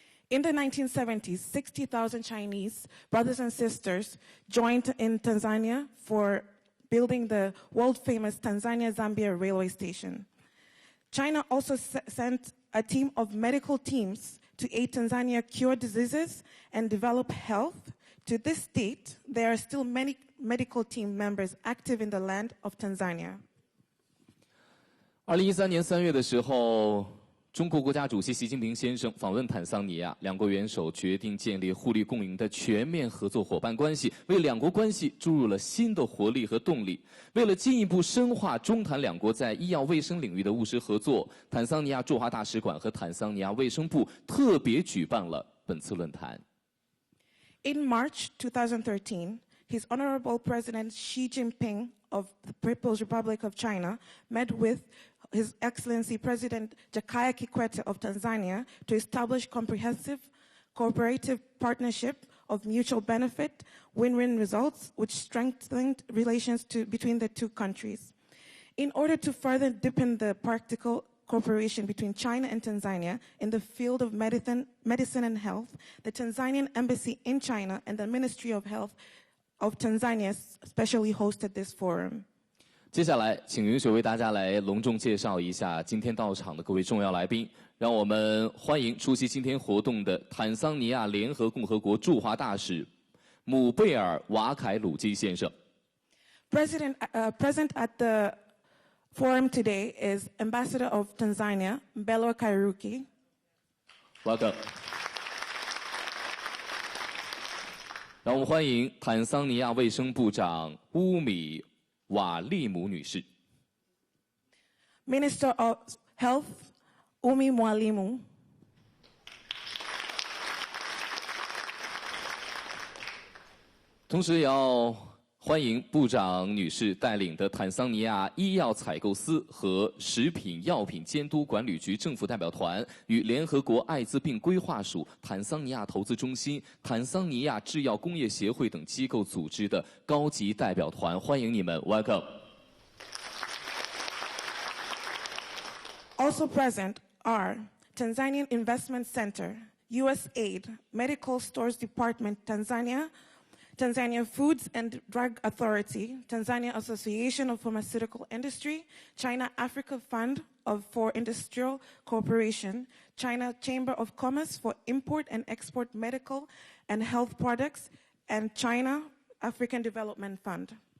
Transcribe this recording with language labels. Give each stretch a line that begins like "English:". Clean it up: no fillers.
English: In the 1970s, 60,000 Chinese brothers and sisters joined in Tanzania for building the world-famous Tanzania-Zambia railway station. China also sent a team of medical teams to aid Tanzania cure diseases and develop health. To this date, there are still many medical team members active in the land of Tanzania.
Chinese: 2013年3月的时候，中国国家主席习近平先生访问坦桑尼亚，两国元首决定建立互利共赢的全面合作伙伴关系，为两国关系注入了新的活力和动力。为了进一步深化中坦两国在医药卫生领域的务实合作，坦桑尼亚驻华大使馆和坦桑尼亚卫生部特别举办了本次论坛。
English: In March 2013, His Honorable President Xi Jinping of the People's Republic of China met with His Excellency President Jakaya Kikwete of Tanzania to establish comprehensive cooperative partnership of mutual benefit, win-win results, which strengthened relations between the two countries. In order to further deepen the practical cooperation between China and Tanzania in the field of medicine and health, the Tanzanian Embassy in China and the Ministry of Health of Tanzania specially hosted this forum.
Chinese: 接下来，请允许为大家来隆重介绍一下今天到场的各位重要来宾。让我们欢迎出席今天活动的坦桑尼亚联合共和国驻华大使姆贝尔·瓦凯鲁基先生。
English: Present at the forum today is Ambassador of Tanzania, Mbelwa Kairuki. Welcome.
Chinese: 让我们欢迎坦桑尼亚卫生部长乌米瓦利姆女士。
English: Minister of Health, Umi Mwalimu.
Chinese: 同时也要欢迎部长女士带领的坦桑尼亚医药采购司和食品药品监督管理局政府代表团与联合国艾滋病规划署、坦桑尼亚投资中心、坦桑尼亚制药工业协会等机构组织的高级代表团，欢迎你们 ，Welcome。
English: Also present are Tanzanian Investment Center, USAID, Medical Stores Department, Tanzania Foods and Drug Authority, Tanzania Association of Pharmaceutical Industry, China Africa Fund for Industrial Cooperation, China Chamber of Commerce for Import and Export Medical and Health Products, and China African Development Fund.